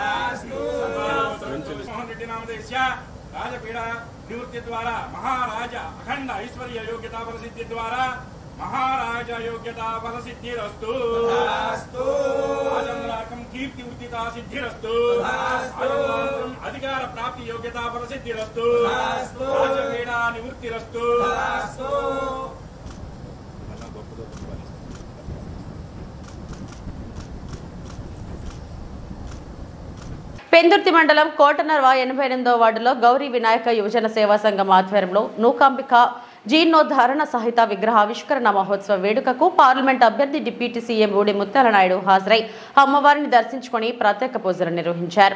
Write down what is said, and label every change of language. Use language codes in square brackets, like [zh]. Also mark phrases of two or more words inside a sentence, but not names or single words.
[sa] मोहन रेड्डी नामधेयस्य राजपीड़ा निवृत्ति द्वारा महाराज अखंड ऐश्वर्य योग्यता फलसिद्धि द्वारा महाराज योग्यता फलसिद्धिरस्तु राजन्नाकं कीर्ति उर्जिता सिद्धिरस्तु अधिकार प्राप्ति योग्यता फलसिद्धिरस्तु राजपीड़ा निवृत्तिरस्तु [te] పెందుర్తి మండలం కోటనర్వ 88వ వార్డులో గౌరీ వినాయక యువజన సేవా సంఘం ఆధ్వర్యంలో నూకాంబిక జీర్ణోద్ధారణ సహిత విగ్రహావిష్కరణ మహోత్సవ వేడుకకు పార్లమెంట్ అభ్యర్థి [en] deputy CM [te] ఊడి ముత్యాలనాయుడు హాజరై అమ్మవారిని దర్శించుకుని ప్రత్యేక పూజలు నిర్వహించారు.